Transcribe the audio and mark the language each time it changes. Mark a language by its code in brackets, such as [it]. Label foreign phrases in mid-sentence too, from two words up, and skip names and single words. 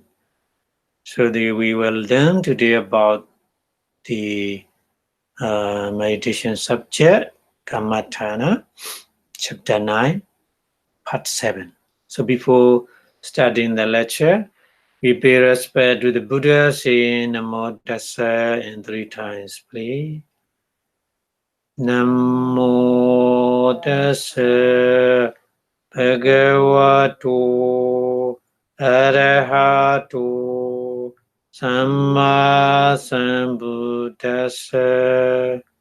[en] So we will learn today about the meditation subject, Kammatthana, chapter 9, part 7. So before starting the lecture, we pay respect to the Buddha, saying [pi] Namo Tassa [en] in 3 times, please. [pi] Namo Tassa Bhagavato Arahato Samma Sambuddhassa.